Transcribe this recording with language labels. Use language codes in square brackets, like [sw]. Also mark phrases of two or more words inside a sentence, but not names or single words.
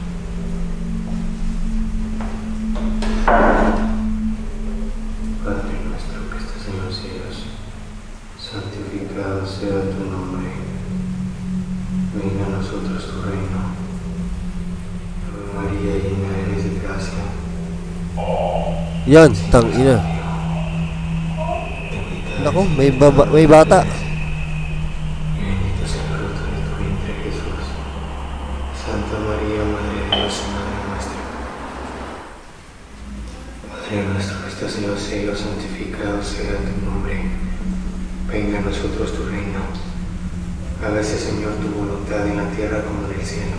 [es] Padre nuestro que estás en los cielos, santificado sea tu nombre. Venga a nosotros tu reino. María, llena eres de gracia. [tl] Yan, tangina. Nako, may bata. [es] Bendito sea el fruto de tu vientre, Jesús. Santa María, Madre de Dios y Madre nuestra. Padre nuestro que estás en los cielos, santificado sea tu nombre. Venga a nosotros tu reino. Hágase, Señor, tu voluntad en la tierra como en el cielo.